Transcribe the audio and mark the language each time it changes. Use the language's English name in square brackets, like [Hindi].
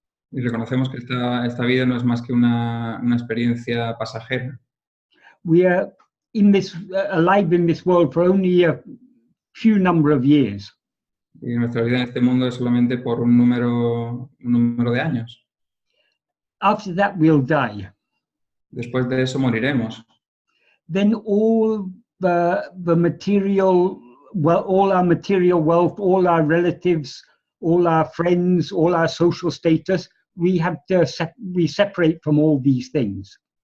[Spanish] Y reconocemos que esta vida no es más que una experiencia pasajera. [English] We are alive in this world for only a few number of years. [Spanish] Y nuestra vida en este mundo es solamente por un número de años. [English] After that, we'll die. [Spanish] Después de eso moriremos. [English] Then all the material, well, all our material wealth, all our relatives, all our friends, all our social status, we separate from all these things.